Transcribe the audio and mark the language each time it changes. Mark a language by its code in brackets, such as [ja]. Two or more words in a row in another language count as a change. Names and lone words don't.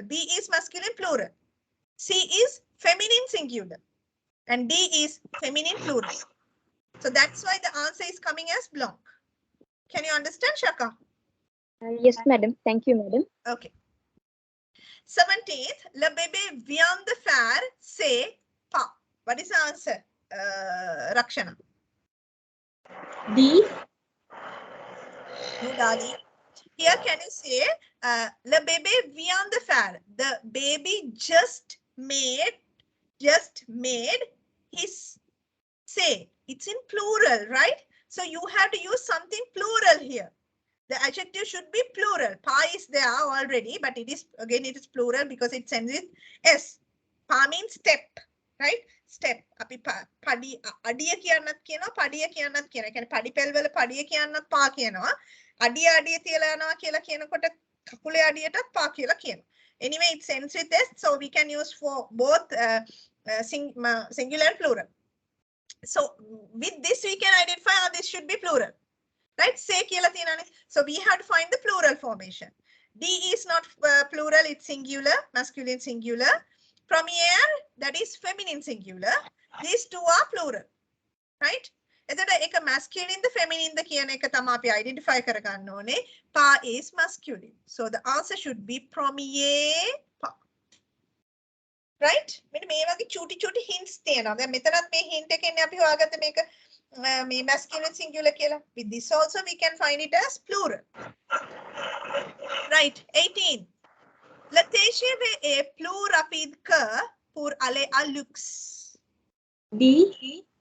[en] B is masculine plural. C is feminine singular. And D is feminine plural. So that's why the answer is coming as blanc. Can you understand, Shaka? Yes, madam. Thank you, madam. Okay. 17th, [fr] le bébé vient de faire ses pas. [en] What is the answer, Rakshana? D. No, darling. Here, can you say, [fr] le bébé vient de faire? [en] The baby just made his say. It's in plural, right? So you have to use something plural here. The adjective should be plural. Pa is there already, but it is plural because it ends with S. Pa means step, right? Step. [si] අපි පඩි අඩිය කියන්නත් කියනවා, පඩිය කියන්නත් කියනවා. කියන්නේ පඩි පෙළ වල පඩිය කියන්නත් පා කියනවා. අඩිය අඩිය තියලා යනවා කියලා කියනකොට කකුලේ අඩියටත් පා කියලා කියනවා. [en] Anyway, it ends with S, so we can use for both singular and plural. So with this we can identify this should be plural. Right? Say [si] කියලා තියෙනනේ. [en] So we have to find the plural formation. D is not plural, it's singular, masculine singular. Premiere, that is feminine singular. These two are plural. Right? [si] එතකොට එක [en] masculine the feminine the [si] කියන එක තමයි අපි identify කරගන්න ඕනේ. [en] Pa is masculine. So the answer should be [fr] premier pa. [en] Right? [si] මෙන්න මේ වගේ චූටි hints තියෙනවා. දැන් මෙතනත් මේ hint එකෙන් අපි හොයාගත්ත මේක me [en] masculine singular [si] කියලා. [en] With this also we can find it as plural. Right. 18. [fr] Le TGV est plus rapide que pour aller à luxe. [en] D.